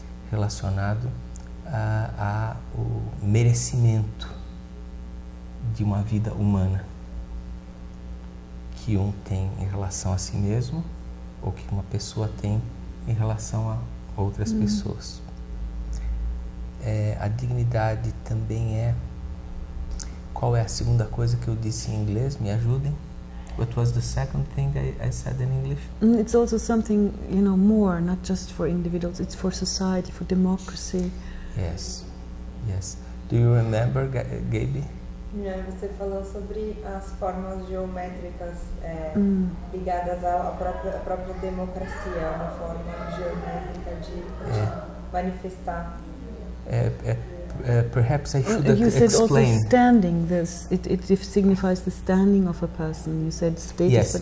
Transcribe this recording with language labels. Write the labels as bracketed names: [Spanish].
[Portuguese] Relacionado ao merecimento de uma vida humana que um tem em relação a si mesmo ou que uma pessoa tem em relação a outras pessoas. A dignidade também é... Qual é a segunda coisa que eu disse em inglês? Me ajudem. [English] What was the second thing I said in English? It's also something, more, not just for individuals, it's for society, for democracy. Yes, yes. Do you remember, Gaby? [Portuguese] Você falou sobre as formas geométricas ligadas à própria democracia, uma forma geométrica de manifestar. [English] Perhaps I should you said explain. Also standing. It signifies the standing of a person. You said status.